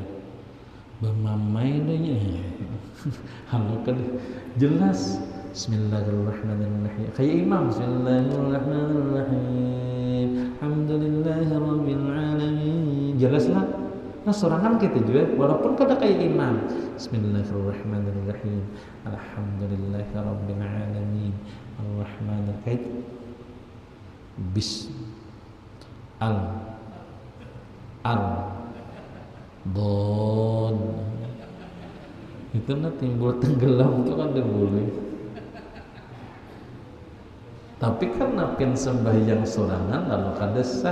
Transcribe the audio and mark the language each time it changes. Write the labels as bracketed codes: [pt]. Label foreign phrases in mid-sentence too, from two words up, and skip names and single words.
[bjn] Bermamai nya. Halo kan jelas. [ar] بسم الله الرحمن الرحيم. [bjn] Kayak imam. [ar] بسم الله الرحمن الرحيم الحمد لله رب العالمين. [bjn] Jelaslah. Nah, sorangan kita juga walaupun kada kayak imam. [ar] بسم الله الرحمن الرحيم الحمد لله رب العالمين. الرحمن الرحيم. [bjn] Bis don itu nah timbul tenggelam tuh kan boleh. Tapi karena pian sembahyang sorangan lalu kada sah.